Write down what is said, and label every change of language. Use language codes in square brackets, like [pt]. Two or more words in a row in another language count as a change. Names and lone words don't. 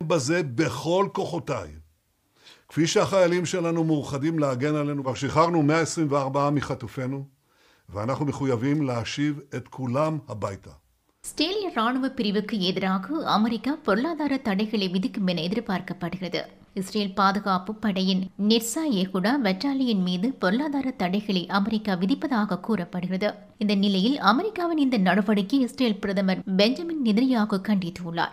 [he] בזה בכל כוחותיי. כפי שהחיילים שלנו מאוחדים להגן עלינו, כבר שחררנו 124 מחטופינו, ואנחנו מחויבים להשיב את כולם הביתה. [ta] இஸ்ரேலிய ராணுவ பிரிவுக்கு எதிராக அமெரிக்கா பொருளாதார தடைகளை விதிக்கும் என எதிர்பார்க்கப்படுகிறது. இஸ்ரேல் பாதுகாப்பு படையின் நெட்சா ஏகுடா பெட்டாலியன் மீது பொருளாதார தடைகளை அமெரிக்கா விதிப்பதாக கூறப்படுகிறது. இந்த நிலையில் அமெரிக்காவின் இந்த நடவடிக்கை இஸ்ரேல் பிரதமர் பெஞ்சமின் நெதன்யாகு கண்டித்துள்ளார்.